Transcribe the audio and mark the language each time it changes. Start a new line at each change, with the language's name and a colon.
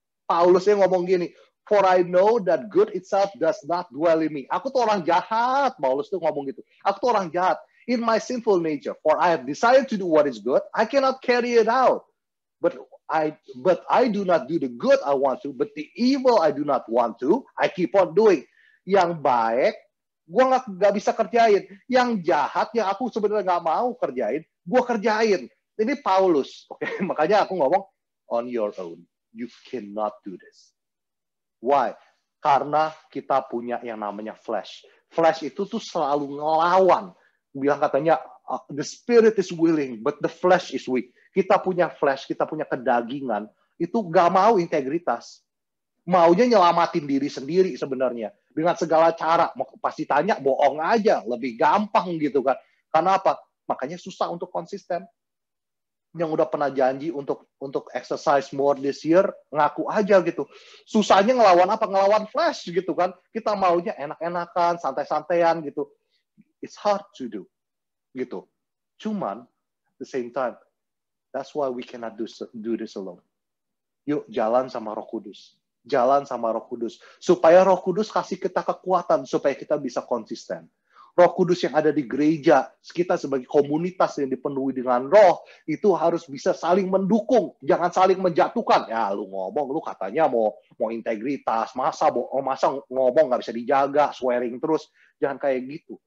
Indonesian: Paulus yang ngomong gini,
English: for I know that good itself does not dwell in me.
Indonesian: Aku tuh orang jahat,
English: Paulus tuh ngomong gitu. Aku tuh orang jahat in my sinful nature, for I have decided to do what is good, I cannot carry it out. But I do not do the good I want to, but the evil I do not want to, I keep on doing.
Indonesian: Yang baik, gue nggak bisa kerjain. Yang jahat, yang aku sebenarnya nggak mau kerjain, gue kerjain. Ini Paulus, oke? Makanya aku ngomong,
English: on your own, you cannot do this. Why?
Indonesian: Karena kita punya yang namanya flesh. Flesh itu tuh selalu ngelawan. Bilang katanya,
English: the spirit is willing, but the flesh is weak.
Indonesian: Kita punya flesh, kita punya kedagingan, itu gak mau integritas. Maunya nyelamatin diri sendiri sebenarnya. Dengan segala cara. Pasti tanya, bohong aja. Lebih gampang gitu kan. Karena apa? Makanya susah untuk konsisten. Yang udah pernah janji untuk
English: exercise more this year,
Indonesian: ngaku aja gitu. Susahnya ngelawan apa? Ngelawan flash gitu kan. Kita maunya enak-enakan, santai-santaian gitu.
English: It's hard to do.
Indonesian: Gitu.
English: Cuman, at the same time, that's why we cannot do this alone.
Indonesian: Yuk, jalan sama Roh Kudus. Jalan sama Roh Kudus. Supaya Roh Kudus kasih kita kekuatan, supaya kita bisa konsisten. Roh Kudus yang ada di gereja, kita sebagai komunitas yang dipenuhi dengan roh, itu harus bisa saling mendukung, jangan saling menjatuhkan. Ya, lu ngomong, lu katanya mau integritas, masa ngomong nggak bisa dijaga, swearing terus. Jangan kayak gitu.